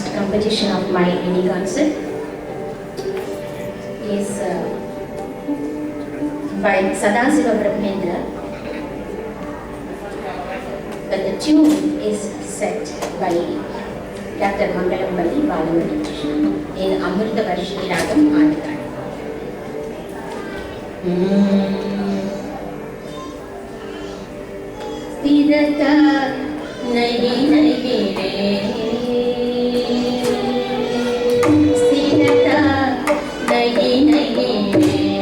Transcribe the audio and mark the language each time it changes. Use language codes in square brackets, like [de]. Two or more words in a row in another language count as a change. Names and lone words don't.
[en] composition of my mini concert is by Sadasiva Brahmendra, but the tune is set by Dr. Mangalambali Balamani in Amrita Varshi Ragam Adhikar. [sa] Sthirata nahi nahi re, sthirata nahi nahi re,